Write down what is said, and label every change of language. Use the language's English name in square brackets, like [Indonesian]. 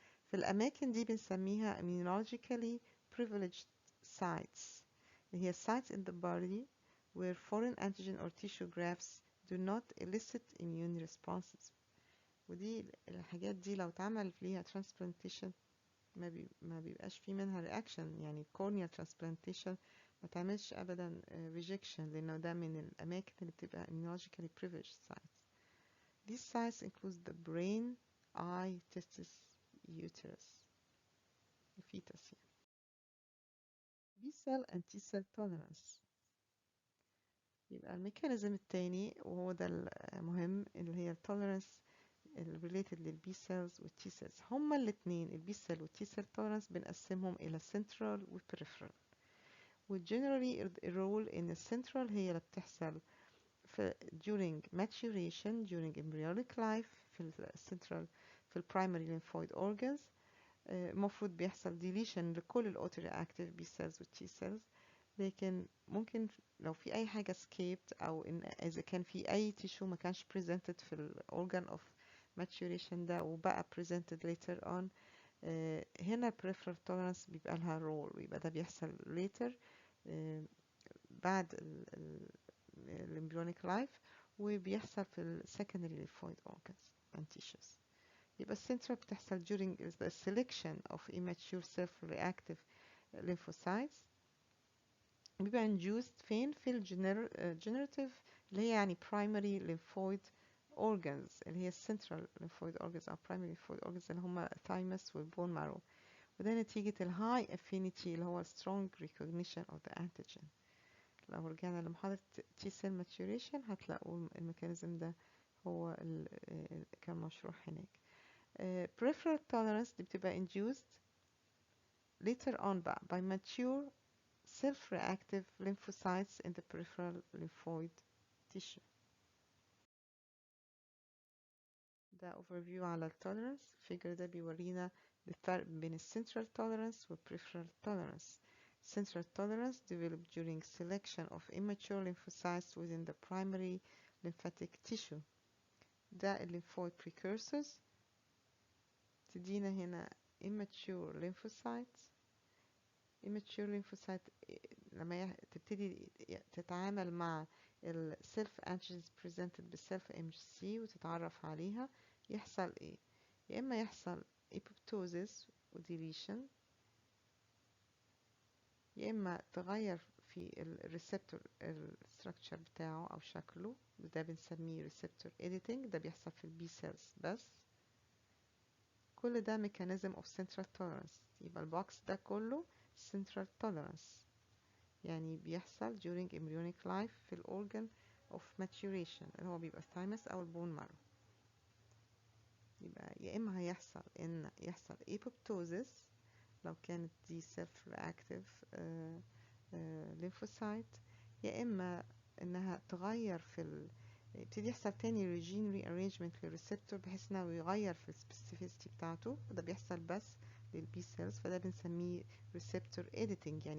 [Arabic] في الاماكن دي بنسميها [English] immunologically privileged sites، [Arabic] اللي هي [English] sites in the body where foreign antigen or tissue grafts do not elicit immune responses. [Arabic] ودي الحاجات دي لو اتعمل فيها transplantation ما بيبقاش في منها reaction. يعني [English] corneal transplantation [Arabic] ما تعملش ابدا rejection، لانه ده من الاماكن اللي بتبقى [English] immunologically privileged sites. These sites include the brain, eye, testis, uterus، fetus يعني. B-cell and T-cell tolerance. [Arabic] يبقى الميكانيزم التاني وهو ده المهم اللي هي التوليرانس related للبي سيلز والتي سيلز. هما الاثنين البي سيل والتي سيل tolerance بنقسمهم الى central و peripheral. وجنرالي الرول ان السنترال هي اللي بتحصل في [English] during maturation during embryonic life [Arabic] في السنترال في البرايمري [English] lymphoid organs. [Arabic] المفروض بيحصل deletion لكل الاوتو رياكتيف بي سيلز والتي سيلز، لكن ممكن لو في اي حاجه escaped او إن اذا كان في اي tissue ما كانش presented في الاورجان [English] of maturation [Arabic] ده وبقى presented [English] later on، [Arabic] هنا [English] peripheral tolerance [Arabic] بيبقى لها role، ويبقى ده بيحصل later بعد الembryonic life، وبيحصل في ال [English] secondary lymphoid organs and tissues. [Arabic] يبقى السنترال بتحصل [English] during the selection of immature self-reactive lymphocytes، [Arabic] بيبقى induced فين في الجنراتيف اللي هي يعني [English] primary lymphoid organs [Arabic] اللي هي [English] central lymphoid organs [Arabic] أو primary lymphoid organs اللي هم thymus والbone marrow، وده نتيجة ال [English] high affinity [Arabic] اللي هو [English] strong recognition of the antigen. [Arabic] لو رجعنا لمحاضرة [English] T cell maturation [Arabic] هتلاقوا الميكانيزم ده هو كان مشروح هناك. [English] peripheral tolerance [Arabic] دي بتبقى [English] induced later on بقى by mature self-reactive lymphocytes in the peripheral lymphoid tissue. [Arabic] ده overview على التوليرانس. الفيجر ده بيورينا الفرق بين [English] central tolerance [Arabic] و [English] peripheral tolerance. Central tolerance developed during selection of immature lymphocytes within the primary lymphatic tissue. ده lymphoid precursors [Arabic] تدينا هنا [English] immature lymphocytes. [Arabic] immature lymphocyte لما تبتدي تتعامل مع ال [English] self antigens presented [Arabic] بال [English] self MHC [Arabic] وتتعرف عليها، يحصل ايه؟ يا اما يحصل apoptosis و deletion، يا اما تغير في الريسبتور الستراكشر بتاعه او شكله، ده بنسميه ريسبتور editing. ده بيحصل في البي سيلز بس. كل ده [English] mechanism of central tolerance. [Arabic] يبقى البوكس ده كله [English] central tolerance، [Arabic] يعني بيحصل [English] during embryonic life [Arabic] في الأورجن of maturation اللي هو بيبقى الثايمس أو البون مارو. يبقى يا إما هيحصل إن يحصل apoptosis لو كانت دي [English] self reactive lymphocyte، [Arabic] يا إما إنها تغير في يبتدي يحصل تاني regene rearrangement للريسبتور بحيث إنه يغير في السبيسيفيستي بتاعته، وده بيحصل بس للبي سيلز، فده بنسميه [English] receptor editing.